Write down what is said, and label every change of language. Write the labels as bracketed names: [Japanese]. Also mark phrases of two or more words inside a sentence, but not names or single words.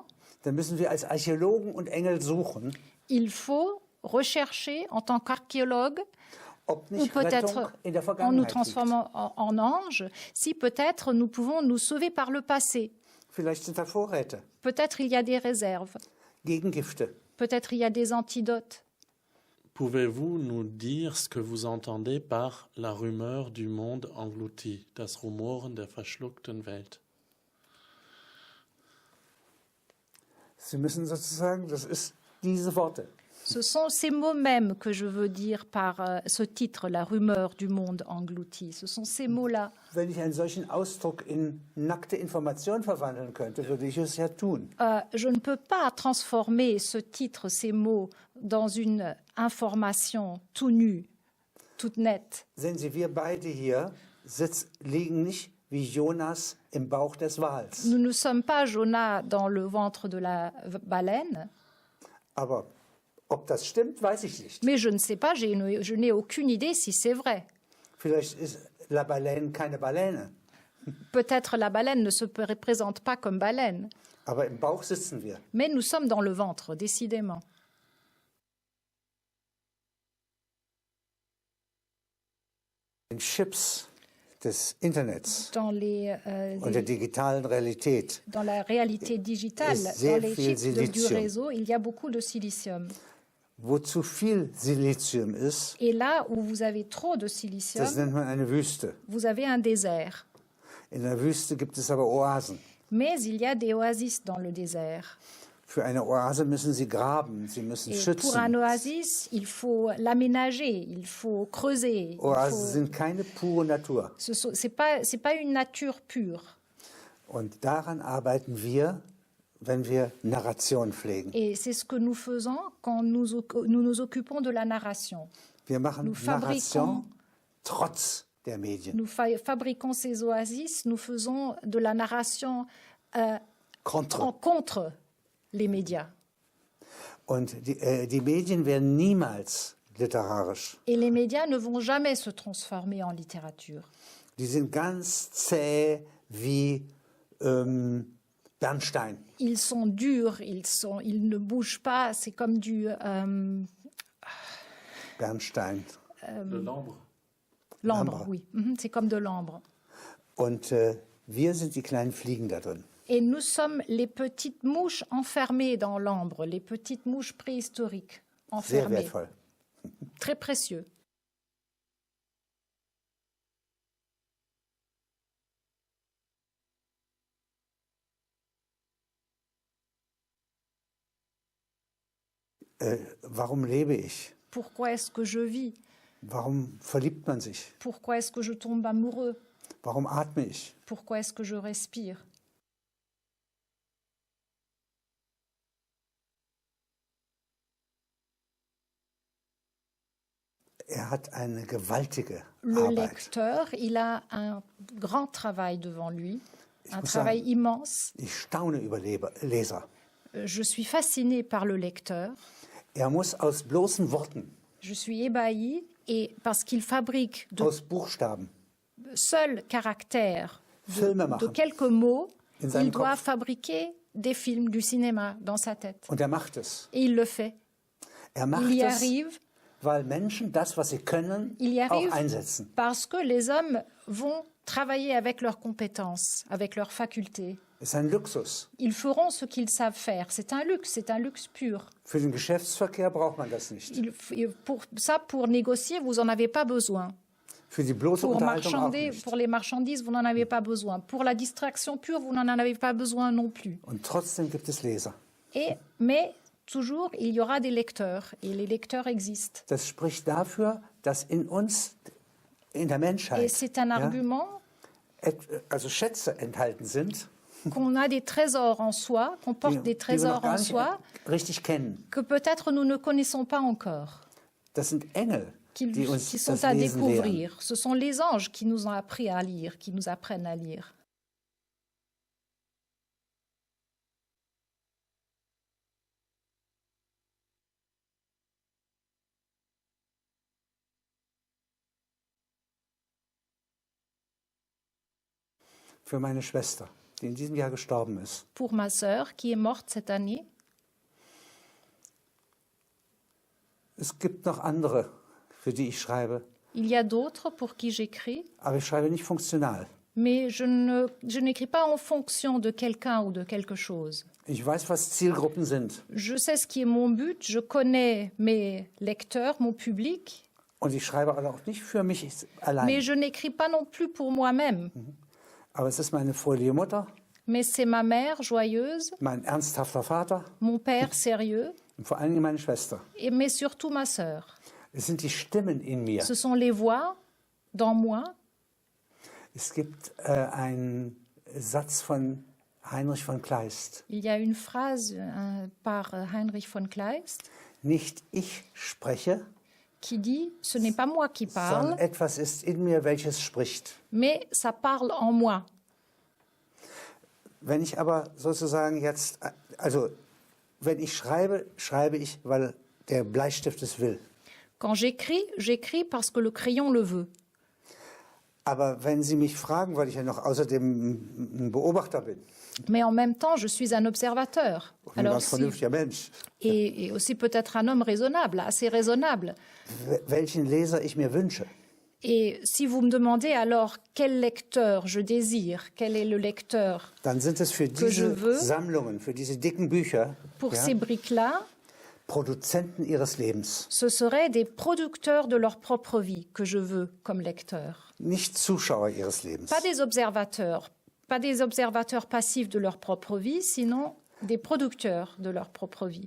[German] dann müssen wir als Archäologen und Engel suchen, [French] il faut rechercher en tant qu'archéologue [German] ob [French] ou [German] nicht Rettung [French] peut-être [German] in der [French] en nous [German] Vergangenheit liegt. [French] transformant en anges, si peut-être nous pouvons nous sauver par le passé. [German] Vielleicht sind da Vorräte, [French] Peut-être il y a des réserves, [German] Gegengifte. [French] peut-être il y a des antidotes. Pouvez-vous nous dire ce que vous entendez par la Rumeur du monde englouti, [German] das Rumoren der verschluckten Welt? Sie müssen sozusagen, das ist diese Worte. [French] Ce sont ces mots mêmes que je veux dire par ce titre, La rumeur du monde englouti. Ce sont ces mots-là. [German] Wenn ich einen solchen Ausdruck in nackte Information verwandeln könnte, würde ich es ja tun. [French] Je ne peux pas transformer ce titre, ces mots, dans une information tout nue, toute nette. [German] Sehen Sie, wir beide hier liegen nicht wie Jonas im Bauch des Wals. [French] Nous ne sommes pas Jonas dans le ventre de la baleine, [German] Aber ob das stimmt, weiß ich nicht. [French] mais je ne sais pas, je n'ai aucune idée si c'est vrai. [German] Vielleicht ist [French] la Baleine [German] keine Baleine, [French] Peut-être la baleine ne se représente pas comme baleine, [German] aber im Bauch sitzen wir. [French] mais nous sommes dans le ventre, décidément. [German] Den Chips des Internets [French] Dans, [German] und der digitalen Realität [French] dans la réalité digitale, [German] ist sehr [French] dans les [German] viel [French] chips du [German] Silizium. [French] réseau, il y a beaucoup de silicium. [German] Wo zu viel Silizium ist, [French] Et là où vous avez trop de [German] das [French] silicium, [German] nennt man eine Wüste. [French] vous avez un désert. [German] In der Wüste gibt es aber Oasen. [French] Mais il y a des oasis dans le désert. [German] Für eine Oase müssen sie graben, sie müssen [French] Et pour un [German] schützen. [French] oasis, il faut l'aménager, il faut creuser. [German] Oasen sind keine pure Natur. [French] C'est pas une nature pure. [German] Und daran arbeiten wir, wenn wir Narration pflegen. [French] Et c'est ce que nous faisons quand nous nous occupons de la narration. [German] Wir machen [French] Nous [German] Narration trotz der Medien. [French] Nous fabriquons ces oasis, nous faisons de la narration contre les médias. [German] Und die Medien werden niemals literarisch. [French] Et les médias ne vont jamais se transformer en littérature. [German] Die sind ganz zäh wie Bernstein. [French] Ils sont durs, ils ne bougent pas, c'est comme du [German] Bernstein. [French] Le l'ambre. l'ambre, oui, c'est comme de l'ambre. [German] Und wir sind die kleinen Fliegen da drin. [French] Et nous sommes les petites mouches enfermées dans l'ambre, les petites mouches préhistoriques [German] Sehr [French] enfermées. [German] wertvoll. [French] Très précieux. [German] Warum lebe ich? [French] Pourquoi est-ce que je vis? [German] Warum verliebt man sich? [French] Pourquoi est-ce que je tombe amoureux? [German] Warum atme ich? [French] Pourquoi est-ce que je respire? [German] Hat eine gewaltige [French] Le [German] Arbeit. [French] lecteur, il a un grand travail devant lui, un [German] muss [French] travail [German] sagen, [French] immense. [German] Ich staune über Leser. [French] Je suis fascinée par le lecteur. [German] Muss aus bloßen Worten, [French] Je suis ébahie et parce qu'il fabrique de [German] aus Buchstaben, [French] seuls caractères, [German] Filme [French] de [German] machen. [French] quelques mots, [German] In seinem [French] il doit [German] Kopf. [French] fabriquer des films, du cinéma dans sa tête. [German] Und macht es. [French] Et il le fait. [German] Macht [French] Il y [German] es, [French] arrive [German] weil Menschen das, was sie können, [French] Il y [German] auch [French] arrive [German] einsetzen. [French] parce que les hommes vont travailler avec leurs compétences, avec leurs facultés. [German] Es ist ein Luxus. [French] Ils feront ce qu'ils savent faire. C'est un luxe pur. [German] Für den Geschäftsverkehr braucht man das nicht. [French] Pour négocier, vous n'en avez pas besoin. [German] Für die bloße Unterhaltung auch nicht. [French] Pour les marchandises, vous n'en avez pas besoin. Pour la distraction pure, vous n'en avez pas besoin non plus. [German] Und trotzdem gibt es Leser. [French] Mais toujours, il y aura des lecteurs. Et les lecteurs existent. [German] Das spricht dafür, dass in uns, in der Menschheit, [French] Et c'est un argument [German] also Schätze enthalten sind, [French] qu'on a des trésors en soi, qu'on porte des [German] die wir [French] trésors [German] noch gar [French] en [German] nicht [French] soi, [German] richtig kennen. [French] que peut-être nous ne connaissons pas encore, [German] Das sind Engel, [French] qui [German] die uns [French] sont [German] das [French] à [German] Lesen lehren. [French] découvrir. Ce sont les anges qui nous ont appris à lire, qui nous apprennent à lire. [German] Für meine Schwester, die in diesem Jahr gestorben ist. [French] Pour ma sœur qui est morte cette année, [German] Es gibt noch andere, für die ich schreibe, [French] il y a d'autres pour qui j'écris, [German] aber ich schreibe nicht funktional. [French] mais je n'écris pas en fonction de quelqu'un ou de quelque chose. [German] Ich weiß, was Zielgruppen sind. [French] Je sais ce qui est mon but, je connais mes lecteurs, mon public, [German] Und ich schreibe auch nicht für mich allein. [French] mais je n'écris pas non plus pour moi-même. [German] Aber es ist meine fröhliche Mutter, [French] Mais c'est ma mère joyeuse, [German] mein ernsthafter Vater [French] mon père sérieux, [German] und vor allen Dingen meine Schwester. [French] mais surtout ma sœur. [German] Es sind die Stimmen in mir. [French] Ce sont les voix dans moi. [German] Es gibt einen Satz von Heinrich von Kleist. [French] Il y a une phrase par Heinrich von Kleist [German] Nicht ich spreche, [French] qui dit « Ce n'est pas moi qui parle, [German] sondern etwas ist in mir, welches spricht. [French] mais ça parle en moi. » [German] Wenn ich aber sozusagen jetzt, also wenn ich schreibe, schreibe ich, weil der Bleistift es will. [French] Quand j'écris, j'écris parce que le crayon le veut. [German] Aber wenn Sie mich fragen, weil ich ja noch außerdem ein Beobachter bin, [French] Mais en même temps, je suis un observateur. [German] und ein [French] Alors, [German] ganz vernünftiger Mensch, [French] et aussi peut-être un homme raisonnable, assez raisonnable. [German] welchen Leser ich mir wünsche, [French] Et si vous me demandez alors quel lecteur je désire, quel est le lecteur [German] dann sind es für [French] je [German] diese [French] veux, [German] Sammlungen, für diese dicken Bücher, [French] pour [German] ja, [French] ces briques-là, [German] Produzenten ihres Lebens, [French] Ce seraient des producteurs de leur propre vie que je veux comme lecteur. [German] nicht Zuschauer ihres Lebens. [French] Pas des observateurs passifs de leur propre vie, sinon des producteurs de leur propre vie.